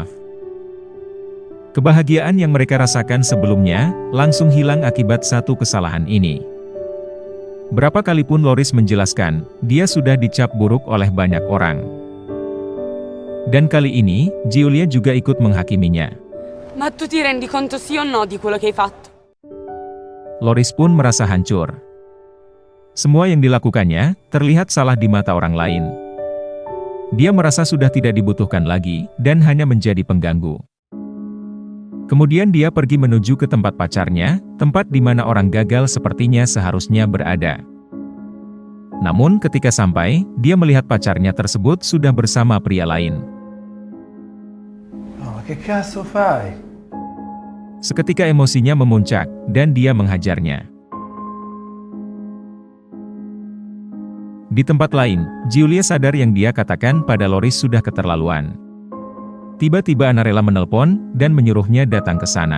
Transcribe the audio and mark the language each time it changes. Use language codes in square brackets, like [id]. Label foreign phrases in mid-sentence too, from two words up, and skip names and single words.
[id] Kebahagiaan yang mereka rasakan sebelumnya langsung hilang akibat satu kesalahan ini. Berapa kali pun Loris menjelaskan, dia sudah dicap buruk oleh banyak orang. Dan kali ini, Giulia juga ikut menghakiminya. [it] Ma tu ti rendi conto sì o no di quello che hai fatto? [id] Loris pun merasa hancur. Semua yang dilakukannya terlihat salah di mata orang lain. Dia merasa sudah tidak dibutuhkan lagi dan hanya menjadi pengganggu. Kemudian dia pergi menuju ke tempat pacarnya, tempat di mana orang gagal sepertinya seharusnya berada. Namun ketika sampai, dia melihat pacarnya tersebut sudah bersama pria lain. [it] Oh, ma che cazzo fai? [id] Seketika emosinya memuncak, dan dia menghajarnya. Di tempat lain, Giulia sadar yang dia katakan pada Loris sudah keterlaluan. Tiba-tiba Annarella menelpon, dan menyuruhnya datang ke sana.